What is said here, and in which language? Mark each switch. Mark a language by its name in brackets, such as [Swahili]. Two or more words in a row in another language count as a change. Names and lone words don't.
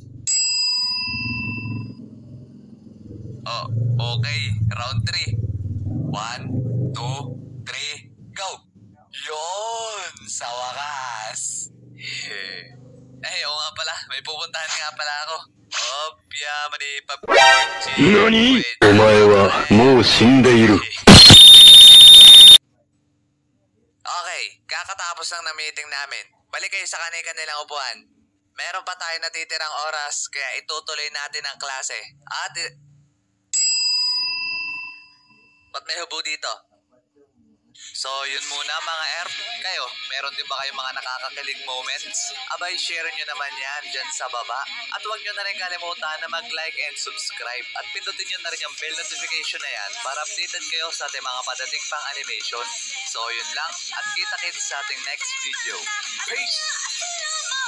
[English] Oh, okay. Round 3. 1, 2, 3, go! [Filipino] Yun! Sa wakas! Oo nga pala. May pupuntahan nga pala ako. Opya, manipap. [Japanese] NANI?! お前はもう死んでいる。 [Filipino] Okay, kakatapos lang ng meeting namin. Balik kayo sa kanilang upuan. Meron pa tayo natitirang oras, kaya itutuloy natin ang klase. At... Ba't may hubo dito? So, yun muna mga ERP. Kayo, meron din ba kayong mga nakakakilig moments? Abay, share nyo naman yan dyan sa baba. At huwag nyo na rin kalimutan na mag- [English] like and subscribe. [Filipino] At pindutin nyo na rin yung [English] bell notification [Filipino] na yan para updated kayo sa ating mga padating pang animation. So, yun lang. At kita-kits sa ating [English] next video. [Filipino] Peace!